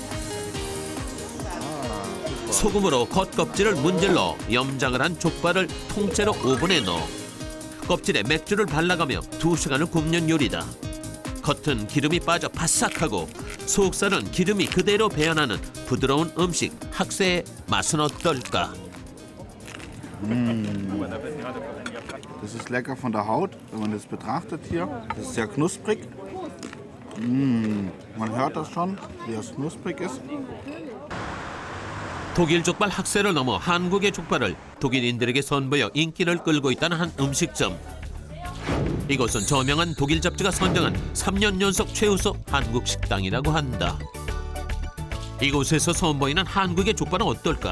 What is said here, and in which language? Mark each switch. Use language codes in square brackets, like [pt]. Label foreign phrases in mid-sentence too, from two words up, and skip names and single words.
[ko] 소금으로 겉껍질을 문질러 염장을 한 족발을 통째로 오븐에 넣어 껍질에 맥주를 발라가며 2시간을 굽는 요리다. 겉은 기름이 빠져 바삭하고 속살은 기름이 그대로 배어나는 부드러운 음식 학세의 맛은 어떨까? [de] Das ist lecker von der Haut, wenn man das betrachtet hier. Das ist sehr knusprig. Man hört das schon, wie es knusprig ist. [ko] 독일 족발 학세를 넘어 한국의 족발을 독일인들에게 선보여 인기를 끌고 있다는 한 음식점. 이곳은 저명한 독일 잡지가 선정한 3년 연속 최우수 한국 식당이라고 한다. 이곳에서 선보이는 한국의 족발은 어떨까?